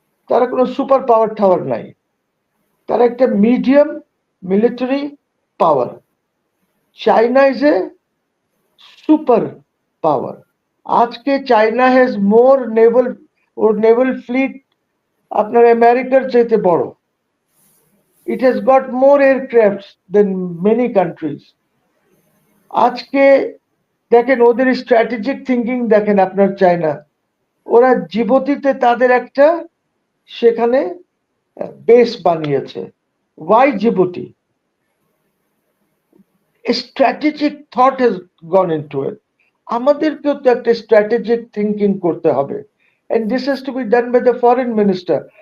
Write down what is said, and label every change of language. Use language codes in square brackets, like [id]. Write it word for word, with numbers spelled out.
[bn] তারা কোনো super power tower নাই, তারা একটা medium military power. [en] China is a super power. [bn] আজকে China [en] has more naval, or [bn] naval fleet আপনার আমেরিকার চাইতে বড়। [en] It has got more aircrafts than many countries. [bn] আজকে দেখেন ওদের স্ট্র্যাটেজিক থিঙ্কিং দেখেন আপনার চায়না। ওরা জিবোতিতে তাদের একটা সেখানে বেস বানিয়েছে। [en] Why Djibouti? A strategic thought has gone into it. [bn] আমাদেরকেও তো একটা স্ট্র্যাটেজিক থিঙ্কিং করতে হবে, [en] and this has to be done by the foreign minister.